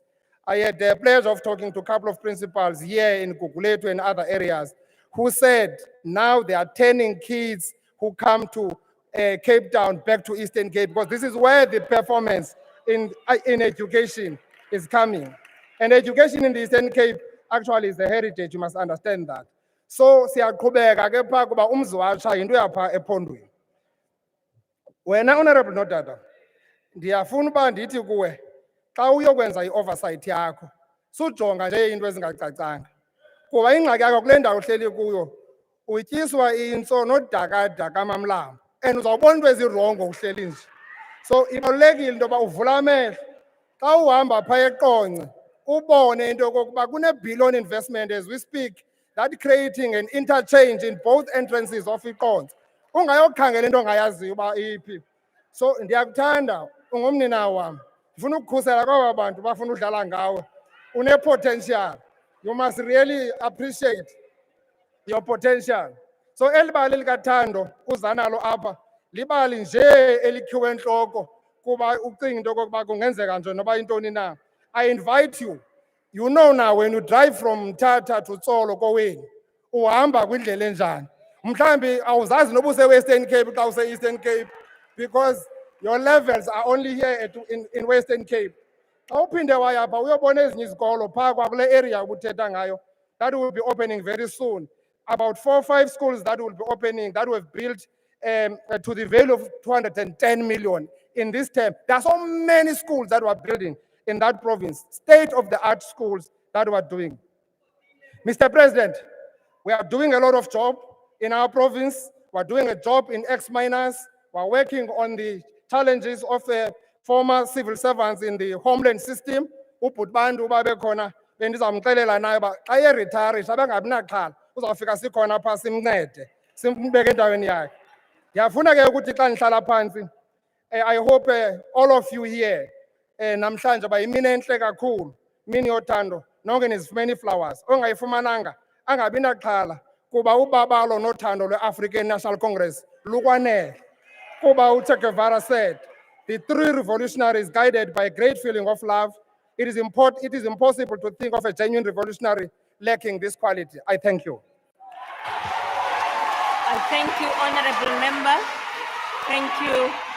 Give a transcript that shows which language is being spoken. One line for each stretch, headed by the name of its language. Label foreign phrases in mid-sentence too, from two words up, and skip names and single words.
English: I had the pleasure of talking to a couple of principals here in Guguletu and other areas who said now they are turning kids who come to Cape Town back to Eastern Cape, because this is where the performance in education is coming. And education in the Eastern Cape actually is a heritage, you must understand that.
Xhosa: So siyaqhubeka ke pha kuba umzi watsha yinto yapha ephondweni. Wena Honorable Nodada, ndiyafuna uba ndithi kuwe xa uyokwenza i-oversight yakho sujonga nje into ezingacacanga, kuba ingxaki yakho kule ndawo uhleli kuyo utyiswa intso nodakada mamlambo and uzawubona into ezirongo uhleli nje. So ibalulekile into yoba uvula amehlo xa uhamba phaa eQonce ubone into yokokuba kune-billion
English: investment as we speak that creating an interchange in both entrances
Xhosa: of iQonce. Ungayokhangela into ongayaziyo uba iphi. So ndiyakuthanda, ungumninawo wam, ndifuna ukukhusela kwaba bantu bafuna udlala ngawe. Une-potential.
English: You must really appreciate your potential.
Xhosa: So elibali likathando uza nalo apha libali nje elikhiwe entloko kuba ucinga into yokokuba kungenzeka nje noba intoni na.
English: I invite you You know now when you drive from Tata to Tsolo
Xhosa: kowenu, uhamba kwindlela enjani. Mhlambi awuzazi noba use-Western Cape xa use-Eastern Cape
English: because your levels are only here in Western Cape.
Xhosa: Xa uphinde wayapha uyobona ezinye izikolo phaa kwakule area ubuthetha ngayo
English: that will be opening very soon. About 4 or 5 schools that will be opening that were built to the value of 210 million in this term. There are so many schools that were building in that province, state-of-the-art schools that were doing. Mr. President, we are doing a lot of job in our province. We're doing a job in ex-miners. We're working on the challenges of former civil servants in the homeland system.
Xhosa: Ubhuti bantu babe khona bendizamxelela naye uba xa eritharisha bangabi naxhala uzawufika sikhona phaa simncede simbeke endaweni yakhe. Ndiyafuna ke ukuthi xa nihlala phansi
English: I hope all of you here
Xhosa: namhlanje bayimini enhle kakhulu, mini yothando, nonke nizifumene flowers. Ongayifumananga angabi naxhala kuba ubabalo nothando lwe-African National Congress lukwanele.
English: Kuba uChe Guevara said, the 3 revolutionaries guided by a great feeling of love. It is impossible to think of a genuine revolutionary lacking this quality. I thank you. I thank you, Honorable Member. Thank you.